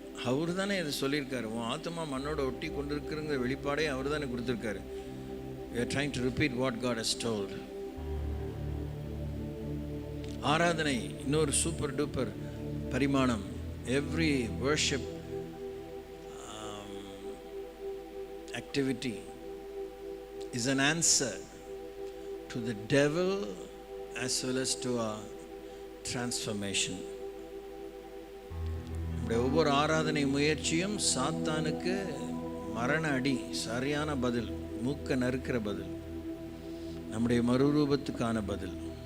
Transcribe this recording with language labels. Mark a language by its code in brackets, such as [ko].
[ta] அவர் தானே இதை சொல்லியிருக்காரு. உன் ஆத்மா மண்ணோட ஒட்டி கொண்டிருக்கிறங்கிற வெளிப்பாடே அவர் தானே கொடுத்துருக்காரு. [en] We are trying to repeat what God has told. [ta] ஆராதனை இன்னொரு சூப்பர் டூப்பர் பரிமாணம். [en] Every worship activity is an answer to the devil as well as to our transformation. [ta] நம்முடைய ஒவ்வொரு ஆராதனை முயற்சியும் சாத்தானுக்கு மரண அடி, சரியான பதில், மூக்க நறுக்கிற பதில், நம்முடைய மறுரூபத்துக்கான பதில்.